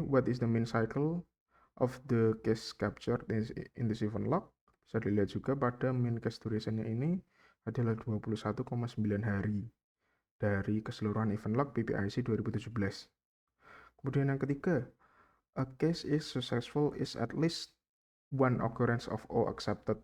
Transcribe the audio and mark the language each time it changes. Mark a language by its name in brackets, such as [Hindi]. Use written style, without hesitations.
[English] What is the mean cycle of the case captured in this event log? [Indonesian] Bisa dilihat juga pada [English] mean case duration-nya [Indonesian] ini adalah 21,9 hari dari keseluruhan event log BPIC 2017. Kemudian yang ketiga, [English] a case is successful is at least one occurrence of O accepted.